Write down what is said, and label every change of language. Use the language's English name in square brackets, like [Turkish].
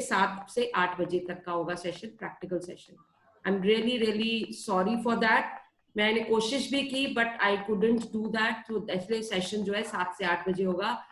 [Hindi] 7 से 8 बजे तक का होगा session, practical session. [English] I'm really sorry for that. [Hindi] मैंने कोशिश भी की [English] but I couldn't do that. [Hindi] So इसलिए सेशन जो है 7 से 8 बजे होगा.